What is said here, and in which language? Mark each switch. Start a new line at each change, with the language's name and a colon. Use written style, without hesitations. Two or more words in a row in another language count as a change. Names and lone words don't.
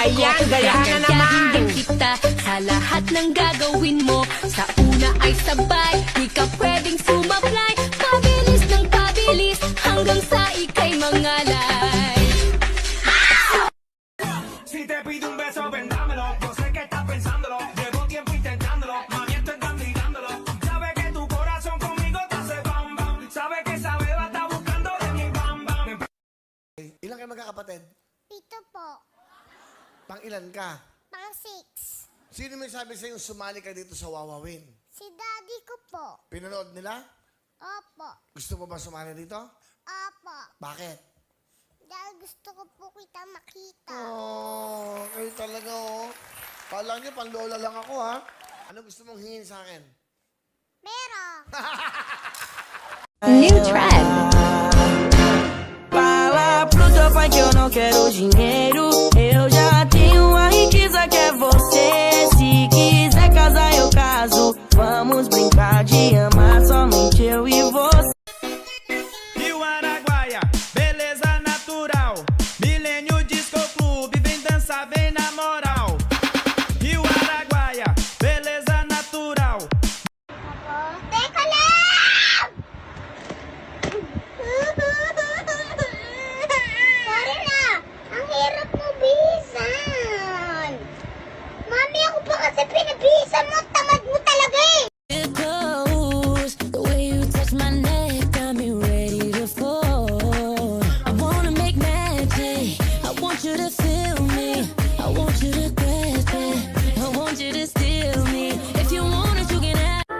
Filipino: Ayan, gayahin na naman. Gagayahin din kita sa lahat ng gagawin mo. Sa una ay sabay, di ka pwedeng sumablay. Pabilis ng pabilis, hanggang sa ikay mangalay.
Spanish: Si te pido un beso, ven dámelo. Yo sé que estás pensándolo. Llevo tiempo intentándolo. Mami, estoy mirándolo. Sabe que tu corazón conmigo te hace bam bam. Sabe que esa beba está buscando de mi bam bam.
Filipino: Ilan kayo magkakapatid? Ito po, Pang ilan ka? pang 6. Sino may sabi sa'yo sumali ka dito sa Wawawin? Si daddy ko po. Pinanood nila? Opo, Gusto mo ba sumali dito? opo. Bakit? Dahil gusto ko po kita makita. Oh, kayo talaga oh. Kala niyo pang lola lang ako ha. Ano gusto mong hingin sa akin? Pero,
English: New trend.
Portuguese: Fala pro teu pai que eu não quero dinheiro. Eu já tenho a riqueza que é você. Se quiser casar, eu caso. Vamos brincar de amar somente eu e você. Rio Araguaia, beleza natural. Milênio Disco Clube, vem dançar, vem na moral. Rio Araguaia, beleza natural.
Filipino: teka lang! Sorry na, ang hirap mo bihisan. Mami, ako pa kasi pinabihisan mo, tamad mo talaga eh.
English: It goes the way you touch my neck, got me ready to fall. I wanna make magic. I want you to feel me. I want you to grasp it. I want you to steal me. If you want it, you can have.